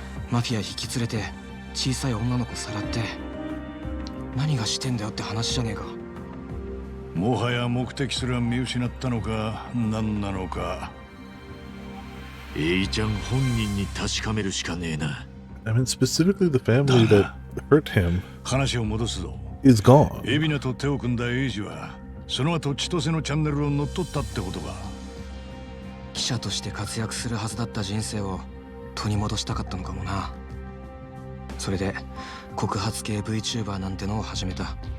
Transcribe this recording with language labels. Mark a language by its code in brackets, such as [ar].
[ja] マフィア引き連れて小さい女の子さらって何がしてんだよって話じゃねえか。もはや目的すら見失ったのか何なのか。エイちゃん本人に確かめるしかねえな。 [en] I mean, specifically the family that hurt him [ja] 話を戻すぞ。 [en] is gone. [ja] 海老名と手を組んだエイジはその後千歳のチャンネルを乗っ取ったってことか。記者として活躍するはずだった人生を取り戻したかったのかもな。それで告発系 VTuber なんてのを始めた。